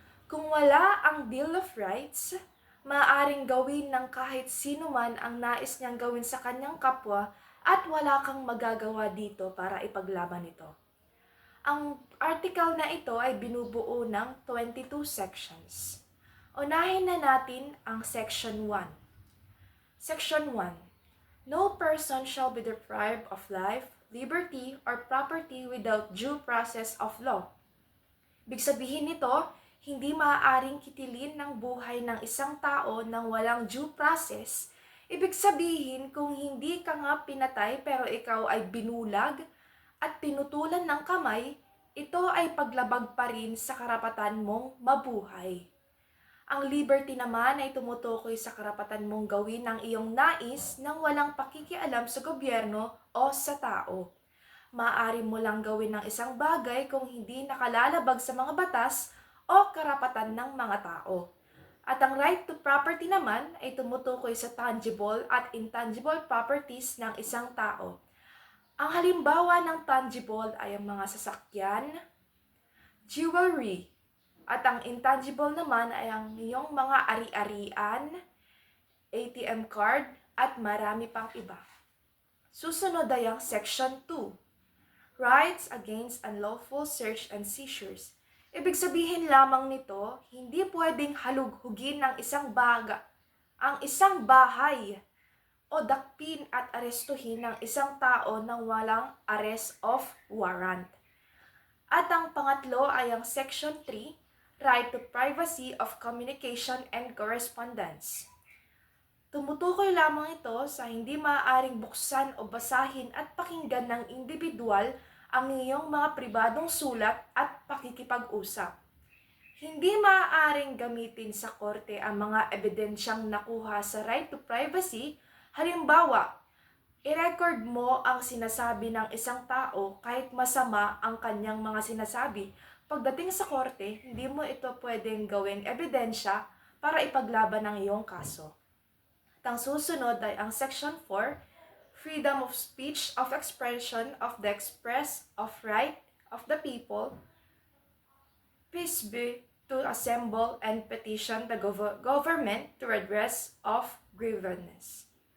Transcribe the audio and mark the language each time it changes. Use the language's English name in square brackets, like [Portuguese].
[Filipino] Kung wala ang Bill of Rights, maaaring gawin ng kahit sino man ang nais niyang gawin sa kanyang kapwa at wala kang magagawa dito para ipaglaban ito. Ang article na ito ay binubuo ng 22 sections. Unahin na natin ang Section 1. [English] Section 1. No person shall be deprived of life, liberty, or property without due process of law. [Filipino] Ibig sabihin nito, hindi maaaring kitilin ng buhay ng isang tao nang walang due process. Ibig sabihin, kung hindi ka nga pinatay pero ikaw ay binulag at pinutulan ng kamay, ito ay paglabag pa rin sa karapatan mong mabuhay. Ang liberty naman ay tumutukoy sa karapatan mong gawin ang iyong nais nang walang pakikialam sa gobyerno o sa tao. Maaari mo lang gawin ng isang bagay kung hindi nakalalabag sa mga batas o karapatan ng mga tao. At ang right to property naman ay tumutukoy sa tangible at intangible properties ng isang tao. Ang halimbawa ng tangible ay ang mga sasakyan, jewelry, at ang intangible naman ay ang iyong mga ari-arian, ATM card, at marami pang iba. Susunod ay ang Section 2. [English] Rights against unlawful search and seizures. [Filipino] Ibig sabihin lamang nito, hindi pwedeng halughugin ng ang isang bahay o dakpin at arestuhin ng isang tao nang walang arrest of warrant. At ang pangatlo ay ang Section 3, [English] Right to Privacy of Communication and Correspondence. [Filipino] Tumutukoy lamang ito sa hindi maaaring buksan o basahin at pakinggan ng individual ang iyong mga pribadong sulat at pakikipag-usap. Hindi maaaring gamitin sa korte ang mga ebidensyang nakuha sa right to privacy. Halimbawa, i-record mo ang sinasabi ng isang tao kahit masama ang kanyang mga sinasabi. Pagdating sa korte, hindi mo ito pwedeng gawing ebidensya para ipaglaban ang iyong kaso. At ang susunod ay ang [English] Section 4, Freedom of Speech, of Expression, of the Express, of Right of the People, peace be to assemble and petition the government to redress of grievances.